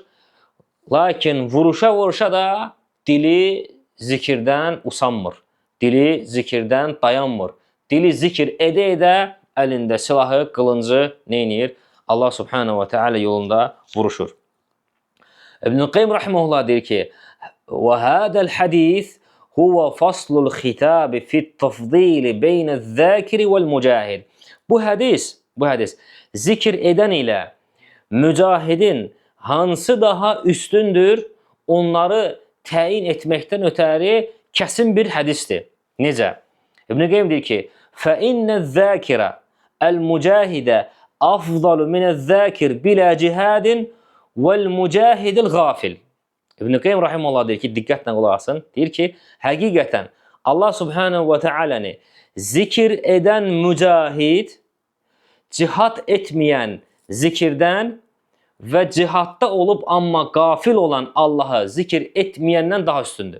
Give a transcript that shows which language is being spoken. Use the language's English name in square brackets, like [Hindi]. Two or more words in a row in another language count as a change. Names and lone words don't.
[Azerbaijani] Lakin vuruşa da dili zikirdən usanmır, dili zikirdən dayanmır. Dili zikir edə-edə əlində silahı, qılıncı neynir? Allah [Arabic] سبحانه وتعالى [Azerbaijani] yolunda vuruşur. İbn-i Qayyim rahimehullah deyir ki, [Arabic] وَهَذَا الْحَدِيث هُوَ فَصْلُ الْخِتَابِ فِي التَّفْضِيلِ بَيْنَ الذَّاكِرِ وَالْمُجَاهِدِ. [Azerbaijani] Bu hədis zikr edən ilə mücahidin hansı daha üstündür, onları təyin etməkdən ötəri kəsin bir hədisdir. Necə? İbn-i Qayyim deyir ki, [Arabic] فَإِنَّ الذَّاكِرَ الْمُجَاهِدَ أَفْضَلُ مِنَ الذَّاكِرِ بِلَا جِهَادٍ وَالْمُجَاهِدِ الْغَافِلِ. [Azerbaijani] İbn-i Qayyim rahimehullah deyir ki, diqqətlə qulaq asın. Deyir ki, həqiqətən Allah [Arabic] سبحانه وتعالى [Azerbaijani] zikr edən mücahid, cihad etməyən zikirdən və cihadda olub amma qafil olan Allahı zikr etməyəndən daha üstündür.